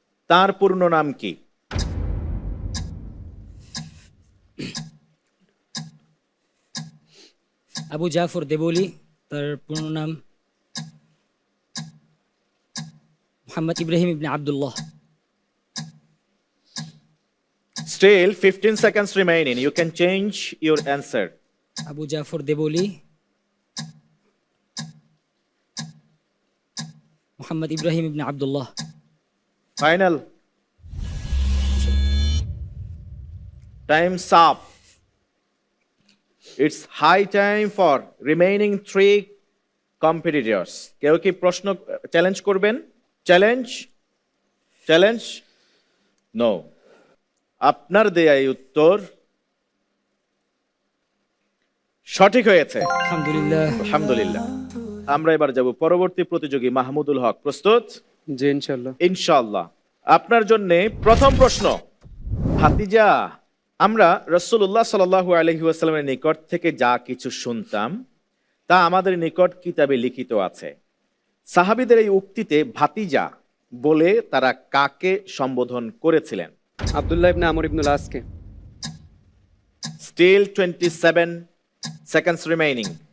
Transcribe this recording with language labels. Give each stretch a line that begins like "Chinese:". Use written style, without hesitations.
Bangla: তার পূর্ণ নাম কি? আবু জাফর দেবলি, তার পূর্ণ নাম মুহাম্মদ ইব্রাহিম ইবনে Abdullah.
English: Still 15 seconds remaining. You can change your answer.
Bangla: Abu Zafar Deoli, Muhammad Ibrahim ibn Abdullah.
English: Final. Time's up. It's high time for remaining 3 competitors.
Bangla: কেউ কি প্রশ্ন চ্যালেঞ্জ করবেন? চ্যালেঞ্জ? চ্যালেঞ্জ? নো। আপনার দেয়া এই উত্তর সঠিক হয়েছে। আলহামদুলিল্লাহ। আলহামদুলিল্লাহ। আমরা এবার যাব পরবর্তী প্রতিযোগী মাহমুদুল হক। প্রস্তুত? জি ইনশাল্লাহ। ইনশাআল্লাহ। আপনার জন্য প্রথম প্রশ্ন, ভাতিজা, আমরা রাসূলুল্লাহ সাল্লাল্লাহু আলাইহি ওয়াসাল্লামের নিকট থেকে যা কিছু শুনতাম তা আমাদের নিকট কিতাবে লিখিত আছে। সাহাবীদের এই উক্তিতে ভাতিজা বলে তারা কাকে সম্বোধন করেছিলেন? আব্দুল্লাহ ইবনে আমর ইবনুল আসকে।
English: Still 27 seconds remaining.